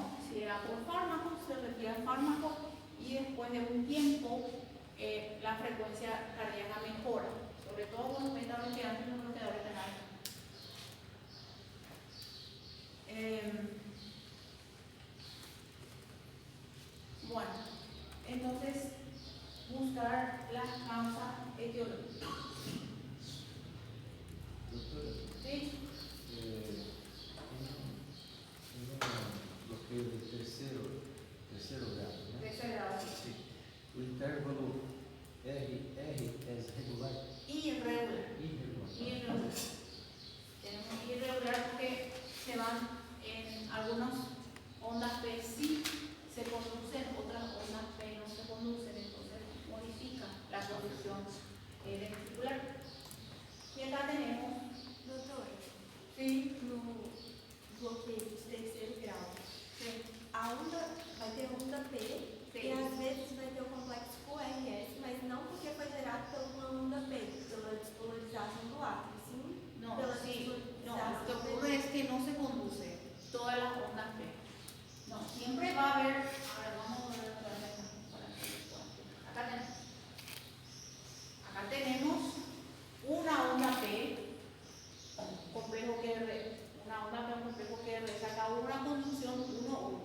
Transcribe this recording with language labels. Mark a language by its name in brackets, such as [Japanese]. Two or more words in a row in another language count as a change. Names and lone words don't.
[Spanish] Si era por fármaco, se retira el fármaco y después de un tiempo la frecuencia cardíaca mejora, sobre todo con los beta-bloqueantes y los bloqueadores renales. Bueno, entonces buscar las causas etiológicas. [Portuguese] Doutora, [Spanish] ¿Sí? [Portuguese] bloqueio de terceiro grado, né? [Spanish] Tercer grado. [Portuguese] Sim. O intervalo R é regular? [Spanish] Irregular. Irregular. Tenemos irregular porque se van en algunas ondas P sí se conducen, otras ondas P no se conducen, entonces modifica la conducción ventricular. Y acá tenemos, [Portuguese] Doutor, [Spanish] sí, [Portuguese] no bloqueio de terceiro grau, [Spanish] sí, [Portuguese] a onda vai ter onda P Sim. e às vezes vai ter o complexo QRS, mas não porque foi gerado por uma onda P, pela despolarização do átrio, sim [Spanish] no, [Portuguese] pela [Spanish] sí, no, [Portuguese] despolarização [Spanish] lo que ocurre es que no se conduce todas las ondas P. No, siempre va a haber, a ver, vamos a ver otra vez para que acá tenemos una onda P, complejo QR, una onda P, complejo QR, se acabó una conducción 1-1.